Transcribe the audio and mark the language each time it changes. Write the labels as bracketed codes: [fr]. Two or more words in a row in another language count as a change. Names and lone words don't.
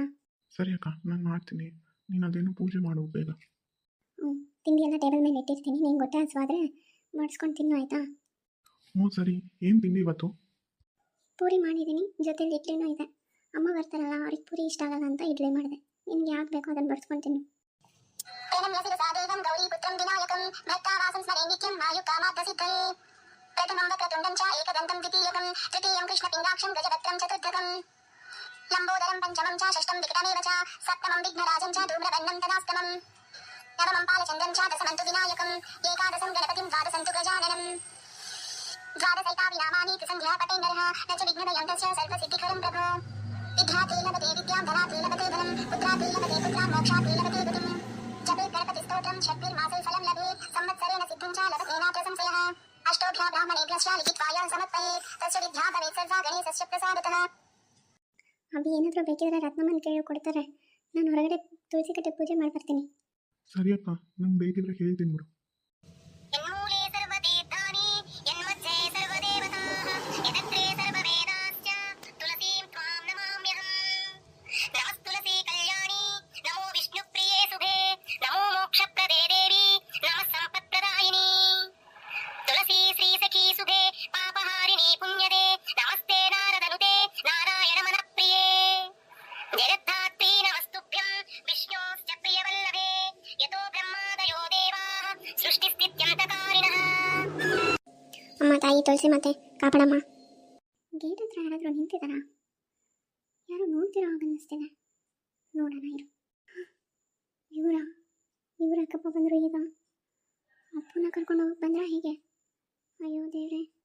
[kn] ಸರಿ ಅಕ್ಕ, ನಾನು ಮಾಡ್ತೀನಿ, ನೀನು ಅದೇನು ಪೂಜೆ ಮಾಡು ಬೇಗ. ತಿಂಡಿ ಎಲ್ಲ ಟೇಬಲ್ ಮೇಲೆ ಇಟ್ಟಿರ್ತೀನಿ, ನೀನು ಹೊಟ್ಟೆ ಹಸುವಾದರೆ ಮಾಡಿಸ್ಕೊಂಡು ತಿನ್ನು ಆಯಿತಾ? ಹ್ಞೂ ಸರಿ. ಏನು ತಿಂಡಿ ಇವತ್ತು? ಪೂರಿ ಮಾಡಿದ್ದೀನಿ, ಜೊತೆಲಿ ಇಡ್ಲಿನೂ ಇದೆ. ಅಮ್ಮ ಬರ್ತಾರಲ್ಲ, ಅವ್ರಿಗೆ ಪೂರಿ ಇಷ್ಟ ಆಗಲ್ಲ ಅಂತ ಇಡ್ಲಿ ಮಾಡಿದೆ. ನಿಮ್ಗೆ ಯಾವ್ದು ಬೇಕೋ ಅದನ್ನು ಬಡಿಸ್ಕೊಂಡು ತಿನ್ನು. [sa] प्रथमं वक्रतुण्डं च एकदन्तं द्वितीयकं तृतीयं कृष्णपिङ्गाक्षं गजवक्त्रं चतुर्थकं लम्बोदरं पञ्चमं च षष्ठं विकटमेव च सप्तमं विघ्नराजं च धूम्रवर्णं तदास्तमं नवमं पालचन्द्रं च दशमं तु विनायकं एकादशं गणपतिं द्वादशं तु गजाननं द्वादशैतानि नामानि त्रिसन्ध्या पठेन्नरः न च विघ्नदयं तस्य सर्वसिद्धिकरं प्रभो विद्यार्थी लभते विद्यां धनार्थी लभते धनं पुत्रार्थी लभते पुत्रान् मोक्षार्थी लभते गतिं जपेत् गणपतिस्तोत्रं षड्भिर्मासे फलं लभेत् संवत्सरेण सिद्धिं च लभते नात्र संशयः अष्टोभ्यः ब्राह्मणेभ्यश्च लिखित्वाय समर्पयेत् तस्य विद्या भवेत् सर्वा गणेशस्य प्रसादतः. [kn] ಅಭಿ ಏನಾದರೂ ಬೇಕಿದ್ರೆ ರತ್ನಮ್ಮನ ಕೇಳಿ ಕೊಡ್ತಾರೆ. ನಾನು ಹೊರಗಡೆ ತುಳಸಿ ಕಟ್ಟೆ ಪೂಜೆ ಮಾಡಿ ಬರ್ತೀನಿ. ಸರಿ ಅಕ್ಕ, ನಂಗೆ ಬೇಕಿದ್ರೆ ಹೇಳ್ತೀನಿ ಬಿಡು. [sa] यन्मूले सर्वतीर्थानि यन्मध्ये सर्वदेवताः यदत्रे सर्ववेदाश्च तुलसीं त्वां नमाम्यहम् नमस्तुलसी कल्याणी नमो विष्णुप्रिये शुभे नमो मोक्षप्रदे देवी नमः सम्पत्प्रदायिनी तुलसी श्रीसखी शुभे पापहारिणी पुण्यदे नमस्ते नारदनुते नारायणमनप्रिये जगद्धात्री नमस्तुभ्यं विष्णोश्च प्रियवल्लभे यतो ब्रह्मादयो देवाः सृष्टिस्थित्यन्तकारिणः. [kn] ಅಮ್ಮ ತಾಯಿ ತುಳಸಿ ಮತ್ತೆ ಕಾಪಾಡಮ್ಮ. ಗೇಟ್ ಹತ್ರ ಯಾರಾದರೂ ನಿಂತಿದ್ದಾರಾ? ಯಾರು ನೋಡ್ತಿರೋ ಹಾಗೆ ಅನ್ನಿಸ್ತಿದೆ. ನೋಡೋಣ ಇರು. ಇವರ ಅಕ್ಕಪ್ಪ ಬಂದರು ಈಗ. ಅಪ್ಪನ ಕರ್ಕೊಂಡು ಹೋಗಕ್ಕೆ ಬಂದ್ರ ಹೇಗೆ? ಅಯ್ಯೋ ದೇವ್ರೆ.